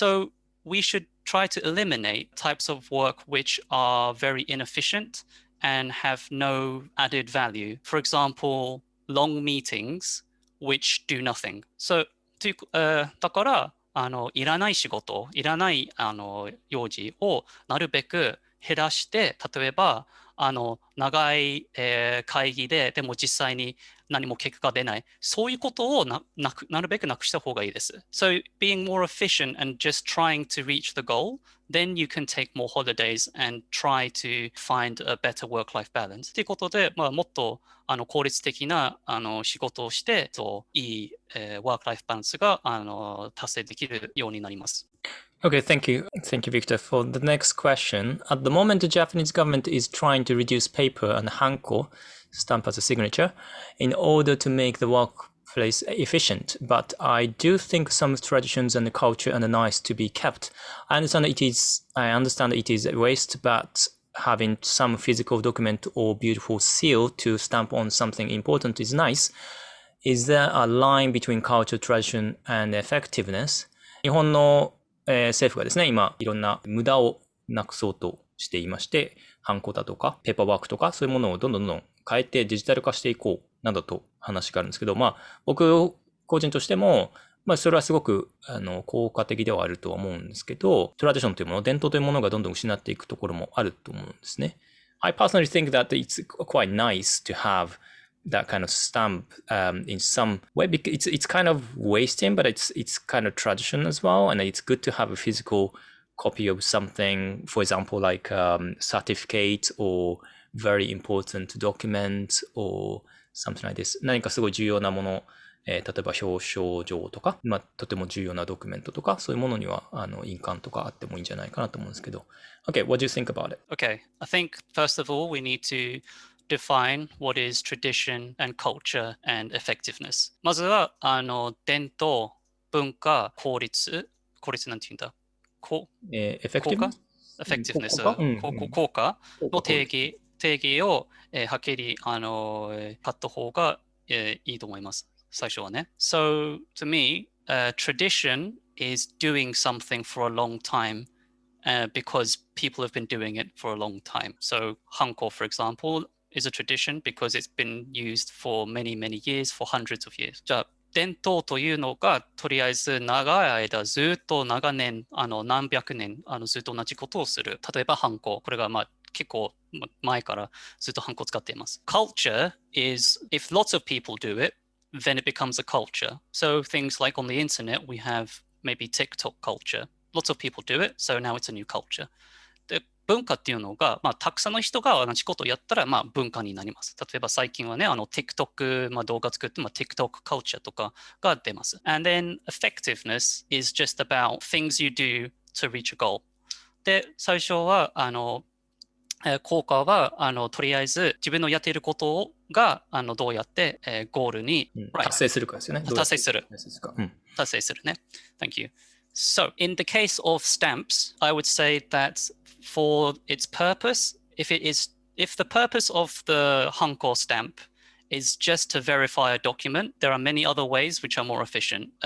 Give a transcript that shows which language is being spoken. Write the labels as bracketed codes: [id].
[en] So, we should try to eliminate types of work which are very inefficient and have no added value. For example, long meetings which do nothing. [ja] So, だから、いらない仕事、いらない用事をなるべく減らして、例えば長い、会議でも実際に何も結果が出ない、そういうことをなるべくなくした方がいいです。 [en] So being more efficient and just trying to reach the goal, then you can take more holidays and try to find a better work-life balance. [ja] ということで、もっと効率的な仕事をして、いい、work-life balance が達成できるようになります。 [en] Okay, thank you. Thank you, Victor. For the next question, at the moment, the Japanese government is trying to reduce paper and hanko, stamp as a signature, in order to make the workplace efficient. But I do think some traditions and culture are nice to be kept. I understand it is a waste, but having some physical document or beautiful seal to stamp on something important is nice. Is there a line between culture, tradition, and effectiveness? [ja] 日本の政府がですね、今いろんな無駄をなくそうとしていまして、ハンコだとか、ペーパーワークとか、そういうものをどんどん変えてデジタル化していこう、などと話があるんですけど、僕個人としても、それはすごく効果的ではあるとは思うんですけど、トラディションというもの、伝統というものがどんどん失っていくところもあると思うんですね。 [en] I personally think that it's quite nice to have that kind of stamp in some way because it's kind of wasting, but it's kind of tradition as well, and it's good to have a physical copy of something, for example, like certificate or very important document or something like this. [ja] 何かすごい重要なもの、例えば表彰状とか、とても重要なドキュメントとか、そういうものには印鑑とかあってもいいんじゃないかなと思うんですけど。 [en] Okay, what do you think about it? Okay, I think first of all we need to define what is tradition and culture and effectiveness. [ja] まずは伝統、文化、効率なんて言うんだ。効果 [en] effectiveness? [ja] effectiveness 効果の定義をはっきり買った方がいいと思います。最初はね。 [en] So to me, tradition is doing something for a long time because people have been doing it for a long time. So hanko, for example, is a tradition because it's been used for many, many years, for hundreds of years. [ja] じゃあ伝統というのがとりあえず長い間ずっと長年何百年ずっと同じことをする。例えばハンコ。これが結構前からずっとハンコを使っています。 [en] Culture is if lots of people do it, then it becomes a culture. So things like on the internet we have maybe TikTok culture. Lots of people do it, so now it's a new culture. [ja] で文化っていうのが、たくさんの人が同じことをやったら、文化になります。例えば最近はね、TikTok、動画作って、TikTok culture とかが出ます。 [en] And then effectiveness is just about things you do to reach a goal. [ja] で、最初は、効果はとりあえず自分のやっていることがどうやって、ゴールに、達成するかですよね。達成する。達成するね。 [en] Thank you. So, in the case of stamps, I would say that for its purpose, if the purpose of the hanko stamp is just to verify a document, there are many other ways which are more efficient.